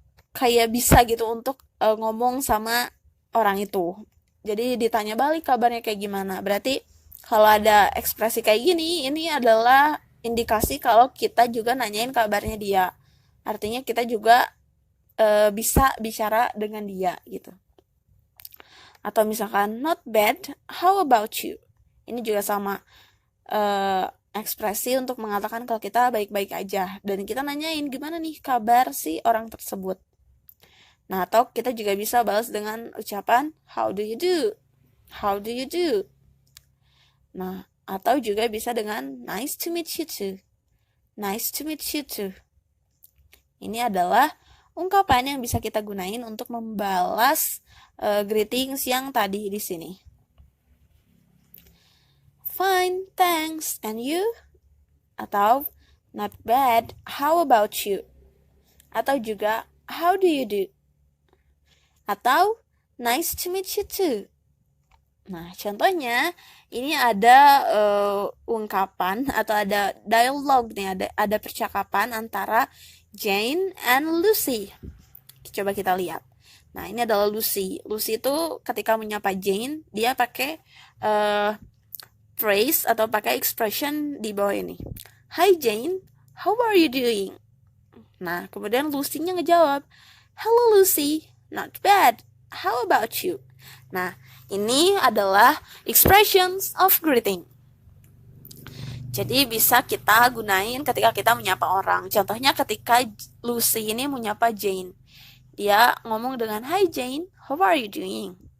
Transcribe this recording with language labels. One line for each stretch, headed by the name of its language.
Indonesian: kayak bisa gitu untuk ngomong sama orang itu. Jadi ditanya balik kabarnya kayak gimana. Berarti kalau ada ekspresi kayak gini, ini adalah indikasi kalau kita juga nanyain kabarnya dia. Artinya kita juga bisa bicara dengan dia gitu. Atau misalkan
English: not bad, how about you?
Indonesian: Ini juga sama ekspresi untuk mengatakan kalau kita baik-baik aja dan kita nanyain gimana nih kabar si orang tersebut. Nah, atau kita juga bisa balas dengan ucapan
English: how do you do? How do you do?
Indonesian: Nah, atau juga bisa dengan
English: nice to meet you too. Nice to meet you too.
Indonesian: Ini adalah ungkapan yang bisa kita gunain untuk membalas greetings yang tadi di sini.
English: Fine, thanks. And you? Atau not bad, how about you?
Indonesian: Atau juga
English: how do you do? Atau nice to meet you too.
Indonesian: Nah, contohnya ini ada ungkapan atau ada dialog nih, ada percakapan antara Jane and Lucy. Coba kita lihat. Nah, ini adalah Lucy. Lucy itu ketika menyapa Jane, dia pakai phrase atau pakai expression di bawah ini.
English: Hi Jane, how are you doing?
Indonesian: Nah, kemudian Lucy-nya ngejawab,
English: hello Lucy, not bad. How about you?
Indonesian: Nah, ini adalah expressions of greeting. Jadi bisa kita gunain ketika kita menyapa orang. Contohnya ketika Lucy ini menyapa Jane. Dia ngomong dengan,
English: hi Jane, how are you doing?